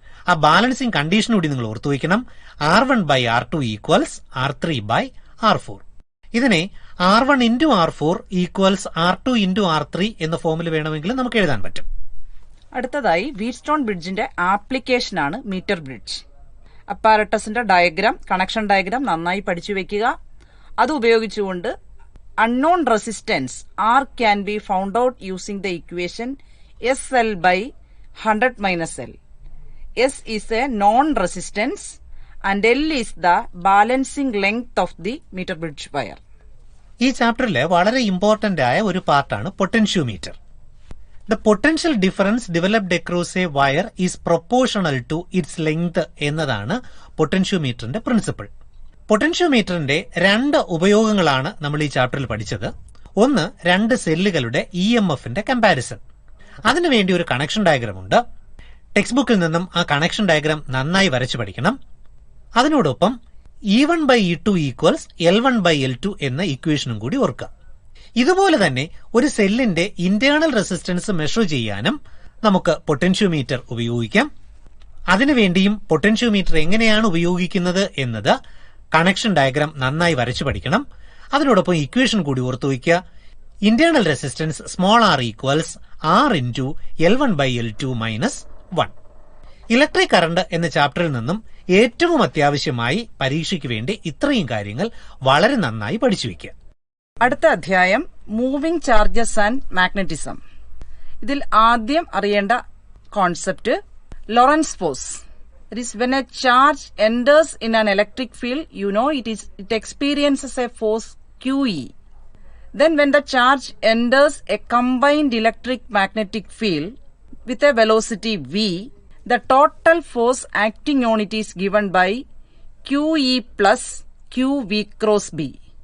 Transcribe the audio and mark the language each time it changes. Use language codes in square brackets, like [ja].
[ml] ആ balancing condition കൂടി നിങ്ങൾ ഓർത്തു വയ്ക്കണം. [en] R1/R2 equals R3/R4. [ml] ഇതിനെ [en] R1 into R4 equals R2 into R3 [ml] എന്ന ഫോമിൽ വേണമെങ്കിൽ നമുക്ക് എഴുതാൻ പറ്റും. അടുത്തതായി വീറ്റ്സ്റ്റോൺ ബ്രിഡ്ജിന്റെ ആപ്ലിക്കേഷനാണ് metre bridge. അപ്പാരറ്റസിന്റെ diagram, connection diagram നന്നായി പഠിച്ചു വെക്കുക. അത് ഉപയോഗിച്ചുകൊണ്ട് [en] unknown resistance R can be found out using the equation SL/100 minus L. S is a known resistance and L is the balancing length of the meter bridge wire. [ml] ഈ ചാപ്റ്ററിൽ വളരെ important ആയ ഒരു പാർട്ടാണ് potentiometer. [en] The potential difference developed across a wire is proportional to its length [ml] എന്നതാണ് പൊട്ടൻഷ്യോമീറ്ററിന്റെ principle. പൊട്ടൻഷ്യോമീറ്ററിന്റെ 2 ഉപയോഗങ്ങളാണ് നമ്മൾ ഈ ചാപ്റ്ററിൽ പഠിച്ചത്. ഒന്ന്, 2 സെല്ലുകളുടെ EMFന്റെ കമ്പാരിസൺ. അതിനുവേണ്ടി ഒരു കണക്ഷൻ ഡയഗ്രാം ഉണ്ട്. ടെക്സ്റ്റ് ബുക്കിൽ നിന്നും ആ കണക്ഷൻ ഡയഗ്രാം നന്നായി വരച്ചു പഠിക്കണം. അതിനോടൊപ്പം [en] E1/E2 equals L1/L2 [ml] എന്ന ഇക്വേഷനും കൂടി ഓർക്കുക. ഇതുപോലെ തന്നെ ഒരു സെല്ലിന്റെ ഇന്റേണൽ റെസിസ്റ്റൻസ് മെഷർ ചെയ്യാനും നമുക്ക് പൊട്ടൻഷ്യോമീറ്റർ ഉപയോഗിക്കാം. അതിനുവേണ്ടിയും പൊട്ടൻഷ്യോമീറ്റർ എങ്ങനെയാണ് ഉപയോഗിക്കുന്നത് എന്നത് കണക്ഷൻ ഡയഗ്രാം നന്നായി വരച്ചു പഠിക്കണം. അതിനോടൊപ്പം ഇക്വേഷൻ കൂടി ഓർത്തു വയ്ക്കുക. Internal resistance [en] r equals R into L1/L2 minus 1. [ml] Electric current എന്ന ചാപ്റ്ററിൽ നിന്നും ഏറ്റവും അത്യാവശ്യമായി പരീക്ഷയ്ക്ക് വേണ്ടി ഇത്രയും കാര്യങ്ങൾ വളരെ നന്നായി പഠിച്ചു വയ്ക്കുക. അടുത്ത അധ്യായം [en] Moving charges and magnetism. [ml] ഇതിൽ ആദ്യം അറിയേണ്ട concept Lorentz force. [en] It is when a charge enters in an electric field, you know it experiences a force QE. Then when the charge enters a combined electric magnetic field with a velocity v, the total force acting on it is given by QE plus QV cross B.